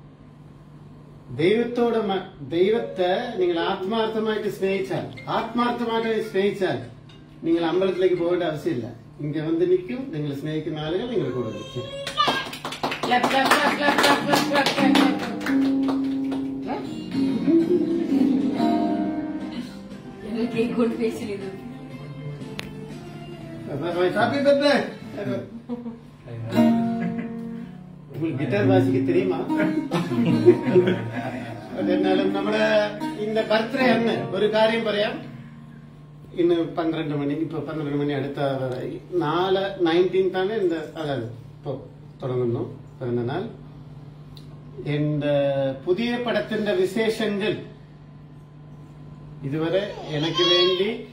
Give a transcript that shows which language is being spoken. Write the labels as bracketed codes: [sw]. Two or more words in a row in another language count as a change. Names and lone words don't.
[ml] ദൈവത്തെ നിങ്ങൾ ആത്മാർത്ഥമായിട്ട് സ്നേഹിച്ചാൽ നിങ്ങൾ അമ്പലത്തിലേക്ക് പോകേണ്ട ആവശ്യമില്ല ഇങ്ങ വന്ന് നിൽക്കും നിങ്ങൾ സ്നേഹിക്കുന്ന ആളുകൾ നിങ്ങൾ കൂടെ നിൽക്കും [en] Happy birthday [ta] உங்களுக்கு கிட்டார் வாசிக்க தெரியுமா [ml] എന്നാലും നമ്മുടെ இந்த ബർത്ത്ഡേ അന്ന് ഒരു കാര്യം പറയാം ഇന്ന് 12 മണി ഇപ്പൊ 12 മണി അടുത്ത 19th ആണ് അതായത് ഇപ്പൊ തുടങ്ങുന്നു പിറന്നാൾ എന്റെ പുതിയ പടത്തിന്റെ വിശേഷങ്ങൾ ഇതുവരെ എനിക്ക് വേണ്ടി